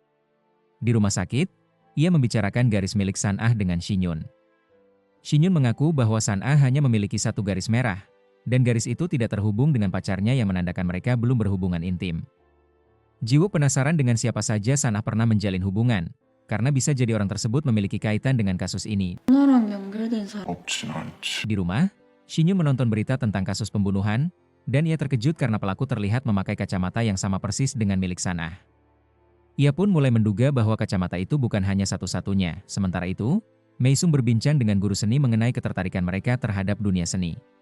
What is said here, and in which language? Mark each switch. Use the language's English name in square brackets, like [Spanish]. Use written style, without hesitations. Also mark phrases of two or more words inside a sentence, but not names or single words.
[Indonesian] Di rumah sakit, ia membicarakan garis milik San-ah dengan Shinyun. Shinyun mengaku bahwa San-ah hanya memiliki satu garis merah, dan garis itu tidak terhubung dengan pacarnya yang menandakan mereka belum berhubungan intim. Jiwook penasaran dengan siapa saja San-ah pernah menjalin hubungan, karena bisa jadi orang tersebut memiliki kaitan dengan kasus ini. [Korean] 누나랑 연결된 사람. 없진 않지. [Indonesian] Di rumah, Shinyun menonton berita tentang kasus pembunuhan, dan ia terkejut karena pelaku terlihat memakai kacamata yang sama persis dengan milik San-ah. Ia pun mulai menduga bahwa kacamata itu bukan hanya satu-satunya. Sementara itu, Meisung berbincang dengan guru seni mengenai ketertarikan mereka terhadap dunia seni.